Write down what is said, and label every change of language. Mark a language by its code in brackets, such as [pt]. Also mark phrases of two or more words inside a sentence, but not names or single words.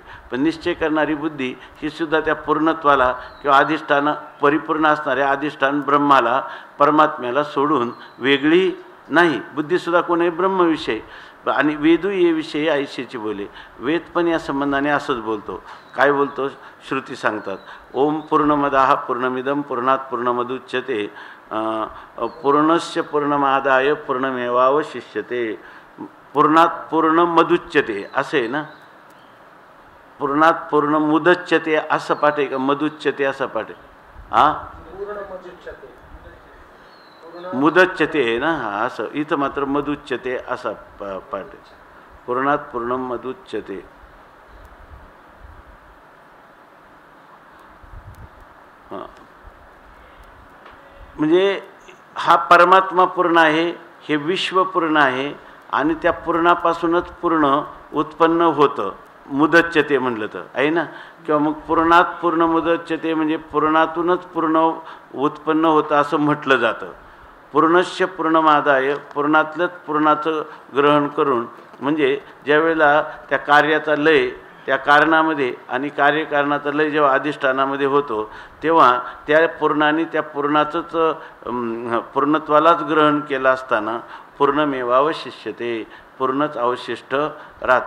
[mr] पण निश्चय करणारी बुद्धी ही सुद्धा त्या पूर्णत्वाला किंवा परिपूर्ण असणाऱ्या अधिष्ठान ब्रह्माला, परमात्म्याला सोडून वेगळी नाही. बुद्धीसुद्धा कोण आहे, ब्रह्मविषय. आणि वेदू ये विषयी ऐशीची बोले. वेद पण या संबंधाने असंच बोलतो. काय बोलतो? श्रुती सांगतात [sa] ओम पूर्णमदाः पूर्णमिदं पूर्णात् पूर्णमुदच्यते पूर्णस्य पूर्णमादाय पूर्णमेवावशिष्यते. पूर्णात् पूर्णमुदच्यते [mr] असे ना, [sa] पूर्णात् पूर्णमुदच्यते [mr] असं पाठ आहे का मदुच्यते असं पाठ आहे? हां मुदच्यते आहे ना, हा असं. इथं मात्र मदुच्यते असा पाठ आहे. [sa] पूर्णात् पूर्णम मदुच्यते. [mr] हां म्हणजे हा परमात्मा पूर्ण आहे, हे विश्व पूर्ण आहे आणि त्या पूर्णापासूनच पूर्ण उत्पन्न होतं. मुदच्यते म्हणलं तर आहे ना, किंवा मग [sa] पूर्णात पूर्ण मुदच्यते [mr] म्हणजे पूर्णातूनच पूर्ण उत्पन्न होतं असं म्हटलं जातं. [sa] पूर्णस्य पूर्णमादाय [mr] पूर्णातलंच पूर्णाचं ग्रहण करून, म्हणजे ज्यावेळेला त्या कार्याचा लय त्या कारणामध्ये आणि कार्यकारणाचा लय जेव्हा अधिष्ठानामध्ये होतो तेव्हा त्या पूर्णाने त्या पूर्णाचंच पूर्णत्वालाच ग्रहण केलं असताना पूर्णमेवावशिष्यते, पूर्णच अवशिष्ट राहतं.